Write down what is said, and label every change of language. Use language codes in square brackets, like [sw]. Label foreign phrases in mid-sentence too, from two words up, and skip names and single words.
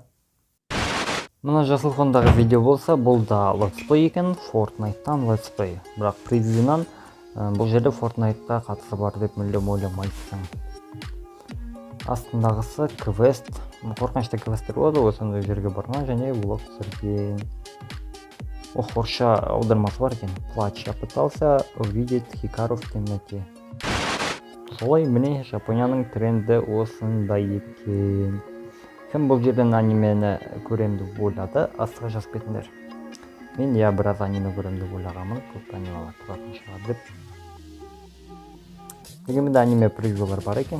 [kk] Мына жасыл фондағы видео болса, бұл да [en] Let's Play [kk] екен, Fortnite-тан [en] Let's Play. [kk] Бірақ превьюнан бұл жерде Fortnite-та қатысы бар деп мүлдем ойламайсың. Астындағысы квест. Қорқынышты квесттер болады, осындай жерге барған және влог түсірген. Орысша аудармасы бар екен. Плач. [ru] Я пытался увидеть Хикару в темноте. [kk] Солай, міне Жапонияның тренді осындай екен. Кім бұл жерден анимені көрем деп ойлады, астыға жазып кетіңдер. Мен я біраз аниме көрем деп ойлағанмын, көп анималар тұратын шығар деп. Дегенмен аниме превьюлар бар екен.